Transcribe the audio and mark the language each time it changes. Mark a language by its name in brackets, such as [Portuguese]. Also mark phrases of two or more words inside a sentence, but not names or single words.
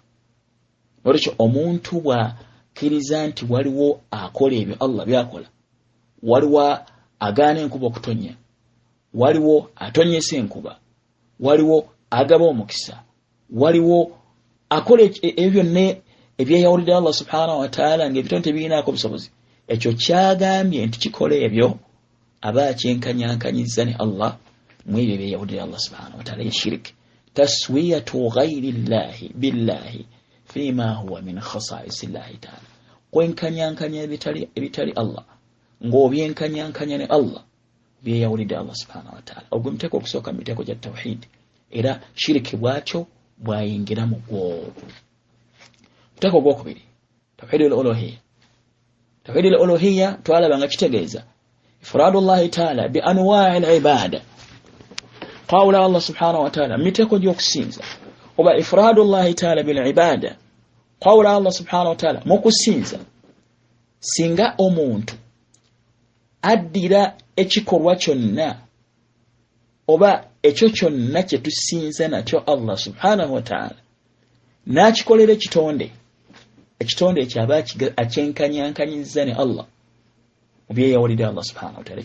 [Ganda] Olwekyo omuntu bw'akkiriza nti waliwo akola ebyo Allah byakola, waliwo agaana enkuba okutonya, waliwo atonyesa enkuba, waliwo agaba omukisa, waliwo akola ebyo byonna ebyeyawulidde Allah [Arabic] سبحانه وتعالى [Ganda] ng'ebitonde tebirinaako busobozi, ekyo kyagambye nti kikola ebyo aba akyenkanyankanyizza ne Allah mu ebyo ebyeyawulidde Allah [Arabic] سبحانه وتعالى [Ganda] yeshiriki. [Arabic] تسوية غير الله بالله فيما هو من خصائص الله تعالى, [Ganda] kwenkanyankanya ebitali Allah ng'obyenkanyankanya ne Allah byeyawulidde Allah [Arabic] سبحانه وتعالى. [Ganda] Ogwo muteko okusooka mu miteeko gya tawhid, era shiriki bwatyo bwayingira mu gwo. Muteko gwokubiri [Arabic] توحيد الألوهية. توحيد الألوهية [Ganda] twalaba nga kitegeeza [Arabic] إفراد الله تعالى بأنواع العبادة، قول الله سبحانه وتعالى [Ganda] miteeko gy'okusinza, oba [Arabic] إفراد الله تعالى بالعبادة، قول الله سبحانه وتعالى [Ganda] mu kusinza. Singa omuntu addira ekikolwa kyonna oba ekyo kyonna kye tusinza nakyo Allah [Arabic] سبحانه وتعالى [Ganda] n'akikolera ekitonde ekyo aba akyenkanyankanyizza ne Allah mu byeyawulidde Allah [Arabic] سبحانه وتعالى.